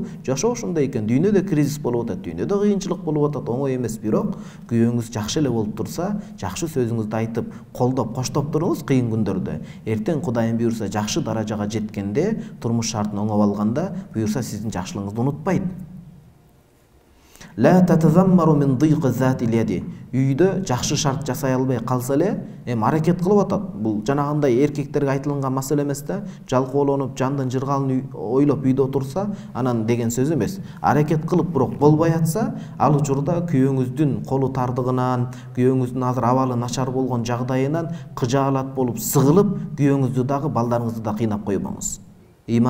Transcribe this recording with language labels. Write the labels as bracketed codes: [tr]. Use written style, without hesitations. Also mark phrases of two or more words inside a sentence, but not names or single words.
[ky] Жашоо ошондой экен. Дүйнөдө кризис болуп атат, дүйнөдө кыйынчылык болуп атат, оңой эмес, бирок күйөөңүз жакшы эле болуп турса, жакшы сөзүңүздү айтып, колдоп, коштоп туруңуз кыйын күндөрдө. Эртең Кудайым буйрса жакшы даражага жеткенде, турмуш шартын оңоп алганда, буйрса сиздин жакшылыгыңызды унутпайт. [ar] لا تتذمر من ضيق ذات اليد. [ky] Үйдө жакшы шарт жасай албай калса эле, аракет кылып атат. Бул жанагындай эркектерге айтылган маселе эмес да, жалкоолонуп, жандын жыргалын ойлоп үйдө отурса, анан деген сөз эмес. Аракет кылып, бирок болбой атса, ал учурда күйөөңүздүн колу тардыгынан, күйөөңүздүн азыр абалы начар болгон жагдайынан кыжаалат болуп, сыгылып, күйөөңүздү дагы, балдарыңызды да кыйнап койбоңуз.